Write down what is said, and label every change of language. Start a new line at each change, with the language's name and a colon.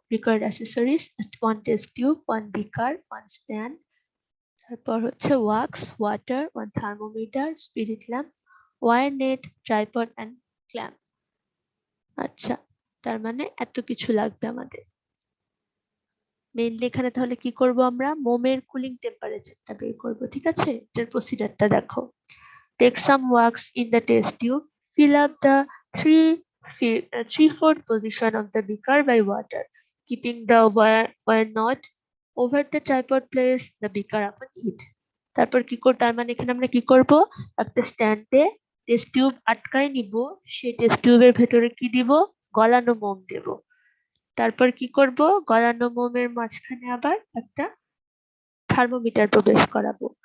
English: required accessories, one test tube, one beaker, one stand,
Bangla: তারপর হচ্ছে
English: Wax, water, one thermometer, spirit lamp, wire net, tripod and clamp.
Bangla: আচ্ছা, তার মানে এত কিছু লাগবে আমাদের। মেইনলি এখানে তাহলে কি করব, আমরা মোমের কুলিং টেম্পারেচারটা বের করব, ঠিক আছে? এটার প্রসিডারটা দেখো।
English: Take some wax in the test tube. Fill up the 3/4 position of the beaker by water, keeping the wire knot over the tripod place the beaker upon it.
Bangla: তারপর কি করব, তার মানে এখানে আমরা কি করব, একটা স্ট্যান্ডে টেস্ট টিউব আটকায় নিব, সেই টেস্ট টিউবের ভেতরে কি দিব, গলানো মোম দেব। তারপর কি করব, গলানো মোমের মাঝখানে আবার একটা থার্মোমিটার প্রবেশ করাবো।